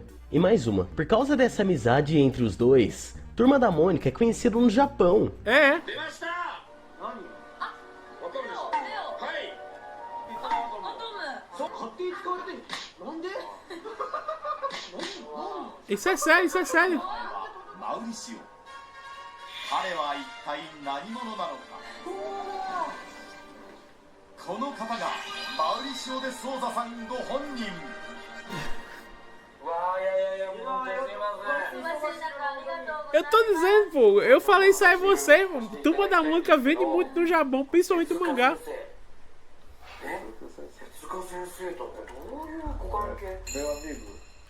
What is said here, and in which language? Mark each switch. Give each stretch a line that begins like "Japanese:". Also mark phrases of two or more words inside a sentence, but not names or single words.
Portuguese: E mais uma, por causa dessa amizade entre os dois, Turma da Mônica é conhecido no Japão. É. Isso é sério, isso é sério. Maurício.
Japanese: 彼は一体何者なのか。この方がマウリシオ・デ・ソーザさんご本人。
Portuguese: Eu tô dizendo, pô, eu falei isso aí a você, pô. Turma da Mônica vende muito no Japão, principalmente o mangá. Meu amigo.